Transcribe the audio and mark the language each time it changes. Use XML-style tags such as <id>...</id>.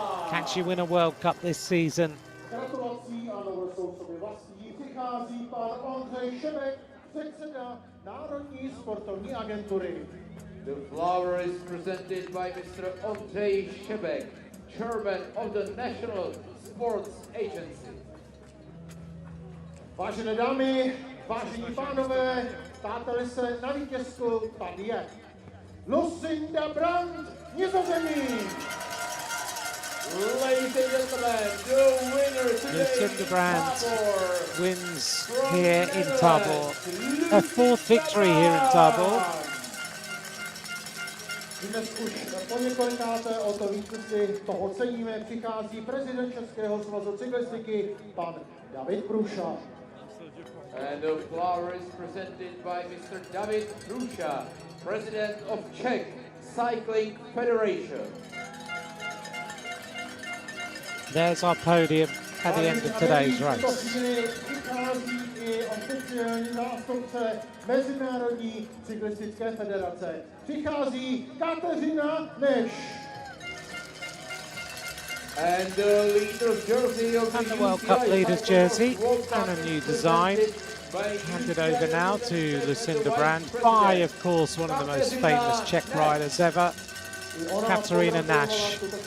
<en>Can she win a World Cup this season?</en> <cs>Gratulací a novou sobě vlastní přichází pan Ondřej Šebek, předseda Národní sportovní agentury.</cs> <en>The flower is presented by Mr. Ondřej Šebek, chairman of the National Sports Agency.</en> <cs>Vážené dámy, vážení pánové, ptáteli se na vítězku, tady je Lucinda Brand, Nizozemí.</cs> <en>Ladies and gentlemen, the winner today Lucinda Brand wins here in Tábor. Her fourth victory here in Tábor.</en> <cs>Dnes už po několikáté o to vítězství toho ceníme, přichází prezident Českého svazu cyklistiky, pan David Průša.</cs> <en>And the flower is presented by Mr. David Prusha, president of Czech Cycling Federation. There's our podium at the end of today's race.</en> <cs>Přichází i oficiální zástupce Mezinárodní cyklistické federace. Přichází Kateřina Neš.</cs> <en>And the leader's jersey of And the World Cup leader's jersey and a new design. Handed over now to Lucinda Brand by, of course, one of the most famous Czech riders ever, Kateřina Neš.</en>